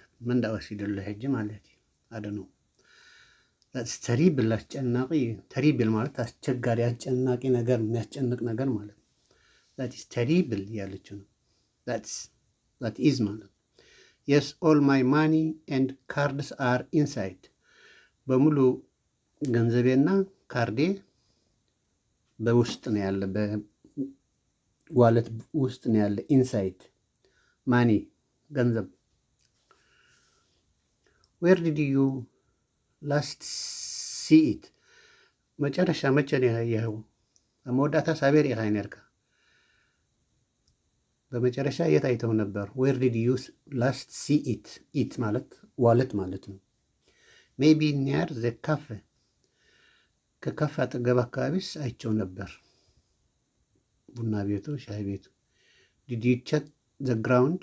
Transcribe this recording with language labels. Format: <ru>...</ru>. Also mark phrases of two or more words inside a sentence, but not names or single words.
<am>ምን እንዳወሰደለት ሄጅ ማለት አደነው። ተሪብል አስጨናቂ። ተሪብል ማለት አስቸጋሪ አስጨናቂ ነገር የሚያስጨንቅ ነገር ማለት ነው።</am> <en>That's terrible</en> <am>ያለችው ነው።</am> <en>That is</en> <am>ማለት</am> <en>Yes all my money and cards are inside።</en> <am>በሙሉ ገንዘቤና ካርዴ በውስጥ ነው ያለ፣ በዋሌት ውስጥ ነው ያለ።</am> <en>inside money</en> <am>ገንዘብ።</am> <en>Where did you last see it?</en> <am>መጨረሻ መቼ ነው ያየኸው?</am> <ti>መወዳእታ ሳቤር ኢኻ ነርካ</ti> <am>በመጨረሻ የት አይተው ነበር?</am> <en>Where did you last see it?</en> <am>ኢት ማለት ዋለት ማለት ነው።</am> <en>Maybe near the cafe</en> <am>ከካፌ አጠገብ አካባቢስ አይቸው ነበር። ቡና ቤቱ፣ ሻይ ቤቱ።</am> <en>Did you check the ground?</en>